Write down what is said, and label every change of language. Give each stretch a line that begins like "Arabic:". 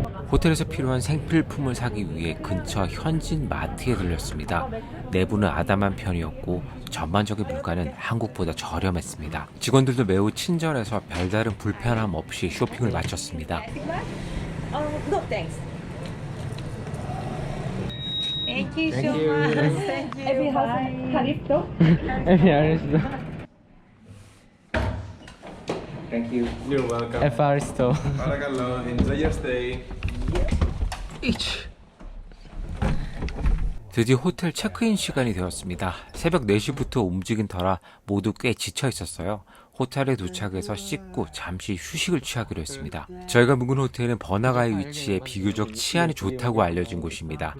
Korean: 호텔에서 필요한 생필품을 사기 위해 근처 현지인 마트에 들렸습니다. 내부는 아담한 편이었고 전반적인 물가는 한국보다 저렴했습니다. 직원들도 매우 친절해서 별다른 불편함 없이 쇼핑을 마쳤습니다.
English: No thanks. Thank you so much. Thank you. Bye.
Korean: 알겠어.
English: Thank you. You're welcome.
Greek: 에파리스토.
English: Paragallo, enjoy your stay.
Korean: 드디어 호텔 체크인 시간이 되었습니다. 새벽 4시부터 움직인 터라 모두 꽤 지쳐 있었어요. 호텔에 도착해서 씻고 잠시 휴식을 취하기로 했습니다. 저희가 묵은 호텔은 번화가에 위치해 비교적 치안이 좋다고 알려진 곳입니다.